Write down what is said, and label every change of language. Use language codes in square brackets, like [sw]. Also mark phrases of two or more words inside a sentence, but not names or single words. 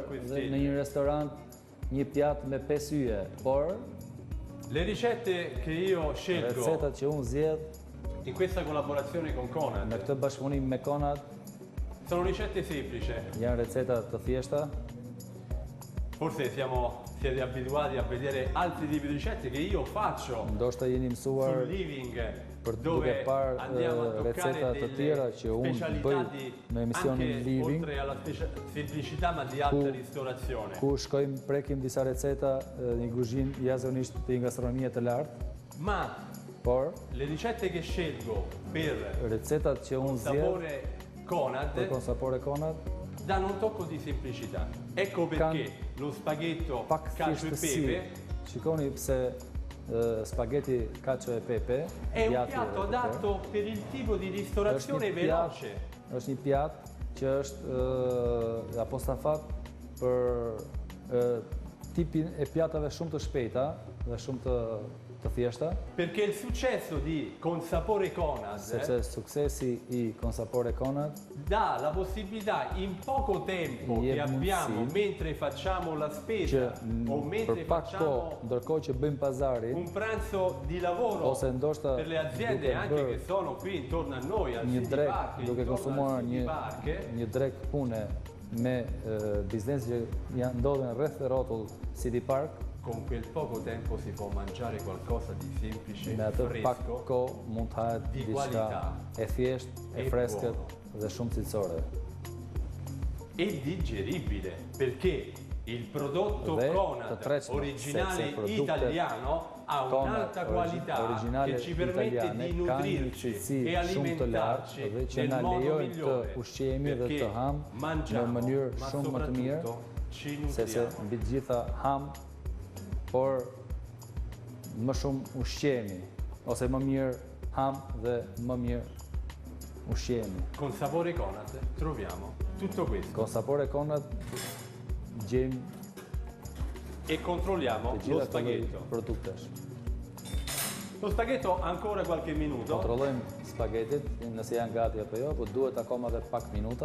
[it] 5 [sq] dhe [it] stelle. [sq] në një restorant një pjatë me 5 yje, por [it] Le ricette che io scelgo [sq] recetat që unë zgjedh [it] in questa collaborazione con [sq] në Conad këtë bashkëpunim me Conad [it] sono ricette semplici. [sq] janë receta të thjeshta. [it] Forse siete abituati a vedere altri tipi di ricette che io faccio [sq] Ndoshta jeni mësuar [it] sul living [sq] për duke [it] dove [sq] parë [it] andiamo a [sq] receta [it] toccare [sq] të tjera [it] delle [sq] që unë [it] specialità [sq] bëj [it] di [sq] në emisionin [it] anche [sq] Living, [it] oltre alla semplicità ma di alta ristorazione. [sq] ku shkojmë prekim disa receta një kuzhinë jashtëzakonisht të gastronomie të lartë, [it] Ma [sq] por [it] le ricette che scelgo per [sq] recetat që unë zgjedh [it] Sapore Conad [sq] për Sapore Conad [it] danno un tocco di semplicità. Ecco perché lo spaghetto [sq] pak [it] cacio e [sq] thjeshtësi. [it] pepe [sq] Shikoni pse spaghetti [it] cacio e pepe è un [sq] djathi [it] piatto [sq] dhe pepe, [it] adatto per il tipo di ristorazione veloce. [sq] Është një pjatë që është apostafat për tipin e pjatave shumë të shpejta dhe shumë të të thjeshta. [it] Perché il successo di Consapore Conad [sq] Sepse suksesi I Consapore Conad [it] dà la possibilità in poco tempo che abbiamo mentre facciamo la spesa o mentre facciamo [sq] ndërkohë që bëjmë pazarin, [it] un pranzo di lavoro per le aziende anche che sono qui intorno a noi al City Park, [sq] duke konsumuar një drek pune me biznesi që ndodhen rreth rrotull City Park. [it] Con quel poco tempo si può mangiare qualcosa di semplice, [sq] me atë pak [it] fresco, [sq] kohë mund të hahet diçka e thjesht, e freskët dhe shumë cilësore. [it] E digeribile, perché il prodotto Conad originale italiano ha un'alta qualità che ci permette di nutrirci e alimentarci nel modo migliore, perché mangiamo, ma soprattutto ci nutriamo. [sq] Mbi të gjitha ham, por më shumë ushqemi, ose më mirë ham dhe më mirë ushqemi. [it] Con Sapore Conad troviamo tutto questo. [sq] Con Sapore Conad gjejmë [it] e controlliamo lo spaghetto. Lo spaghetto ancora qualche minuto. [sq] Kontrollojmë spaghetit, nëse janë gati apo jo, po duhet akoma edhe pak minuta.